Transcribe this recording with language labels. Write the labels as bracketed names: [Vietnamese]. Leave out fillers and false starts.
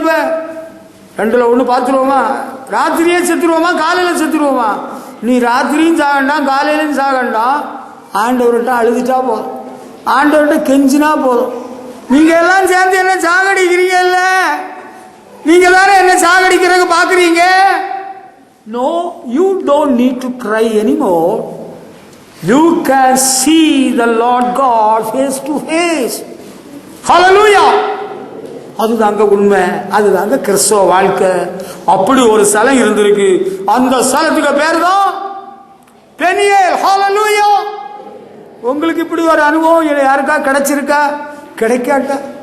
[Tamil] இப்ப ரெண்டுல ஒண்ணு பார்த்துருவோமா? ராத்திரியே செத்துருவோமா, காலையில செத்துருவோமா? நீ ராத்திரியும் சாகண்டாம், காலையிலையும் சாகண்டாம். ஆண்டவர்கிட்ட அழுதுட்டா போதும், ஆண்டவர்கிட்ட கெஞ்சினா போதும். நீங்க எல்லாம் சேர்ந்து என்ன சாகடிக்கிறீங்கல்ல, நீங்க எல்லாரும் என்ன சாகடிக்கிறதுக்கு பாக்குறீங்க. [English] No, you don't need to cry anymore. You can see the Lord God face to face. Hallelujah. [Tamil] அதுதாங்க உண்மை, அதுதாங்க கிறிஸ்தவ வாழ்க்கை. அப்படி ஒரு ஸ்தலம் இருந்திருக்கு. அந்த ஸ்தலத்துக்கு பேர் தான் பெனியேல். ஹல்லேலூயா. உங்களுக்கு இப்படி ஒரு அனுபவம் யாருக்கா கிடைச்சிருக்கா? கிடைக்காட்டா?